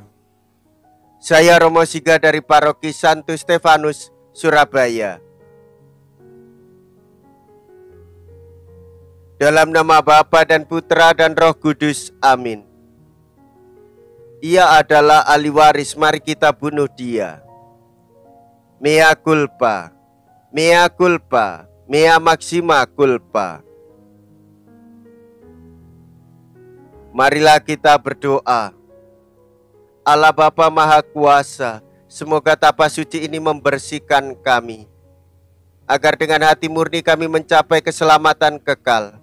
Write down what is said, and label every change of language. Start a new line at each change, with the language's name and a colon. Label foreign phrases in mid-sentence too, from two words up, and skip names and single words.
Indonesian: Saya Romo Siga dari Paroki Santo Stefanus, Surabaya. Dalam nama Bapa dan Putra dan Roh Kudus, amin. Ia adalah ahli waris, mari kita bunuh dia.
Latin: Mea culpa, mea culpa, mea maxima culpa.
Indonesian: Marilah kita berdoa. Allah Bapa Maha Kuasa, semoga tapas suci ini membersihkan kami, agar dengan hati murni kami mencapai keselamatan kekal.